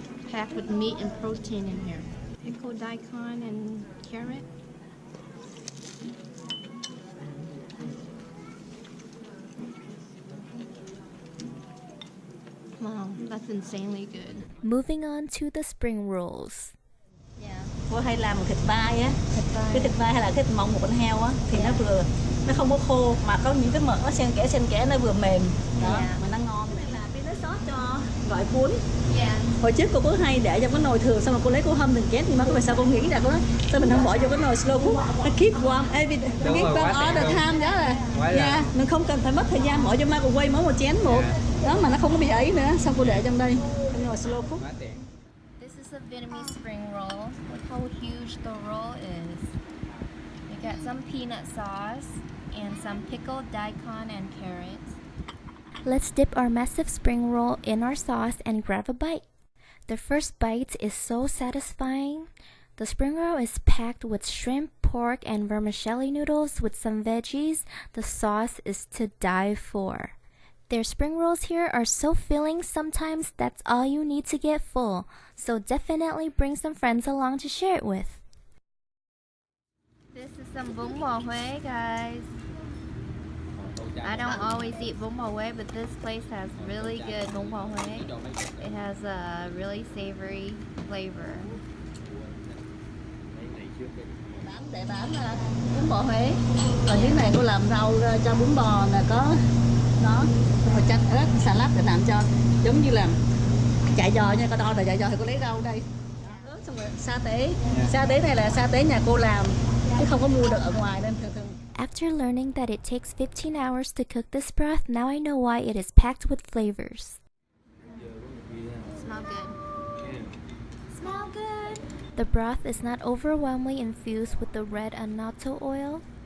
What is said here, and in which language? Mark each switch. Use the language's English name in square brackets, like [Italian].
[English] Packed with meat and protein in here. Pickled daikon and carrot. Wow, that's insanely good. Moving on to the spring rolls. [Vietnamese] Cô hay làm thịt vai á, cái thịt vai hay là thịt mông một con heo á thì nó vừa, nó không có khô mà có những cái mỡ nó xen kẽ nó vừa mềm đó mà nó ngon. Đây là cái nước sốt cho gỏi cuốn. Hồi trước cô cứ hay để trong cái nồi thường xong rồi cô lấy cô hâm từng chén, nhưng mà có phải sao cô nghĩ ra cô nói sao mình không bỏ vô cái nồi slow cook, nó [English] keep warm keep warm all the time [Vietnamese] đó là mình không cần phải mất thời gian bỏ vô microwave mỗi một chén một đó mà nó không có bị ấy nữa, xong cô để trong đây cái nồi slow cook. [English] This is a Vietnamese spring roll. Look how huge the roll is. We got some peanut sauce and some pickled daikon and carrots. Let's dip our massive spring roll in our sauce and grab a bite. The first bite is so satisfying. The spring roll is packed with shrimp, pork, and vermicelli noodles with some veggies. The sauce is to die for. Their spring rolls here are so filling, sometimes that's all you need to get full. So definitely bring some friends along to share it with. This is some bún bò Huế, guys. I don't always eat bún bò Huế, but this place has really good bún bò Huế. It has a really savory flavor. [Vietnamese] Để bán bún bò Huế. Rồi dưới này cô làm rau cho bún bò là có đó, rồi chanh ớt, salad để làm cho giống như là chạy giò nha, coi đo là chạy giò thì cô lấy rau đây. Ớt xong rồi sa tế này là sa tế nhà cô làm chứ không có mua được ở ngoài nên thường. [English] After learning that it takes 15 hours to cook this broth, now I know why it is packed with flavors. Smell good. Smell good. The broth is not overwhelmingly infused with the red annatto oil.